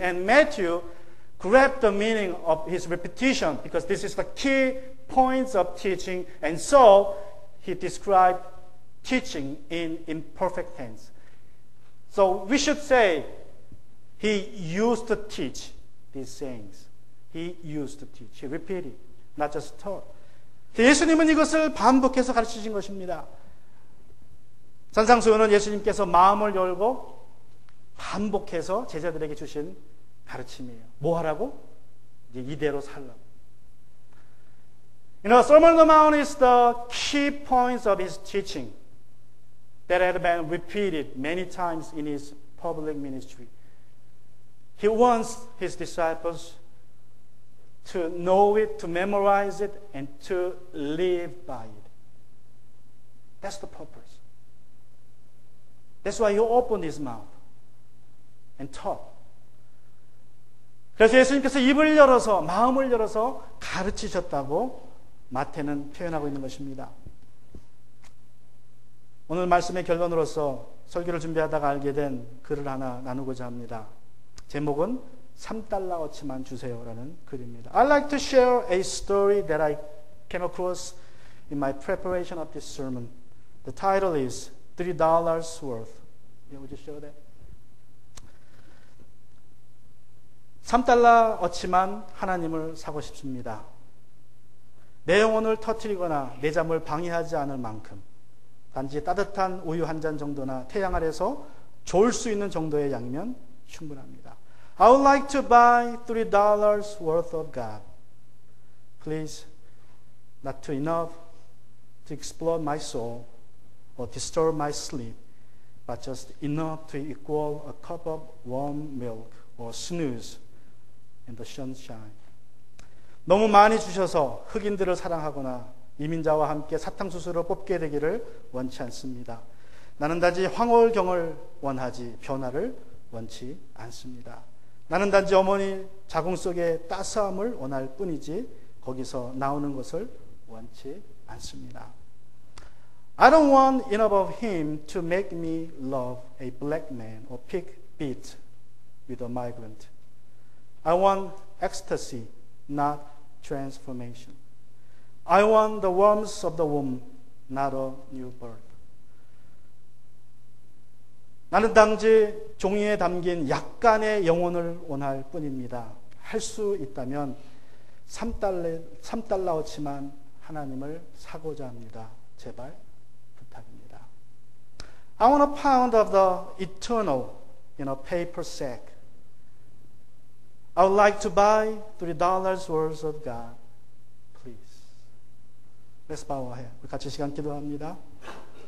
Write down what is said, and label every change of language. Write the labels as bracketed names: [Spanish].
[English] And Matthew grabbed the meaning of his repetition because this is the key points of teaching. And so he described teaching in imperfect tense. So we should say he used to teach these sayings. He used to teach. He repeated, not just taught. [Korean] 예수님은 이것을 반복해서 가르치신 것입니다. 산상수훈은 예수님께서 마음을 열고 반복해서 제자들에게 주신 가르침이에요. 뭐 하라고? 이제 이대로 살라고. [English] You know, Sermon on the Mount is the key points of his teaching that had been repeated many times in his public ministry. He wants his disciples to know it, to memorize it, and to live by it. That's the purpose. That's why he opened his mouth and taught. [Korean] 그래서 예수님께서 입을 열어서, 마음을 열어서 가르치셨다고 마태는 표현하고 있는 것입니다. 오늘 말씀의 결론으로서 설교를 준비하다가 알게 된 글을 하나 나누고자 합니다. 제목은 3달러어치만 주세요라는 글입니다. [English] I'd like to share a story that I came across in my preparation of this sermon. The title is $3 worth. Yeah, would you show that? [Korean] 3달러어치만 하나님을 사고 싶습니다. 내 영혼을 터뜨리거나 내 잠을 방해하지 않을 만큼 단지 따뜻한 우유 한 잔 정도나 태양 아래서 졸 수 있는 정도의 양이면 충분합니다. [English] I would like to buy $3 worth of God. Please, not too enough to explode my soul or disturb my sleep, but just enough to equal a cup of warm milk or snooze in the sunshine. [Korean] 너무 많이 주셔서 흑인들을 사랑하거나 이민자와 함께 사탕수수를 뽑게 되기를 원치 않습니다. 나는 단지 황홀경을 원하지 변화를 원치 않습니다. 나는 단지 어머니 자궁 속의 따스함을 원할 뿐이지 거기서 나오는 것을 원치 않습니다. [English] I don't want enough of him to make me love a black man or pick beets with a migrant. I want ecstasy, not transformation. I want the warmth of the womb, not a new birth. [Korean] 나는 단지 종이에 담긴 약간의 영혼을 원할 뿐입니다. 할 수 있다면 3달러어치만 하나님을 사고자 합니다. 제발 부탁입니다. [English] I want a pound of the eternal in a paper sack. I would like to buy $3 worth of God. Please. Let's bow our head. [Korean] 같이 시간 기도합니다.